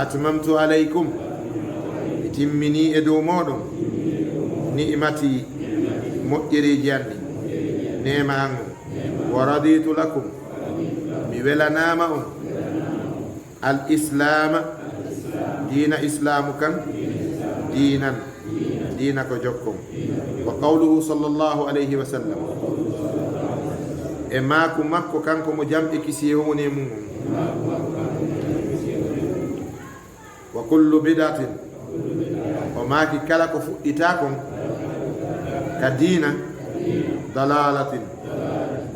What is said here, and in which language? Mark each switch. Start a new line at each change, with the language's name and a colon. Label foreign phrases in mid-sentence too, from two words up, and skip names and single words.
Arabic: أتممت عليكم
Fula: mi timmini e dow moɗon ni'mati moƴƴereji anni nema an on
Arabic: ورضيت لكم
Fula: mi welanama on
Arabic: الإسلام دينا
Fula: islamu kan dinan dina ko jokkon
Arabic: وقوله صلى الله عليه وسلم
Fula: e maku makko kanko mo jamɓe kisi e woni mum
Arabic: وكل بدعة
Fula: o maaki kala ko fuɗɗita kon ka diina dalalatin ko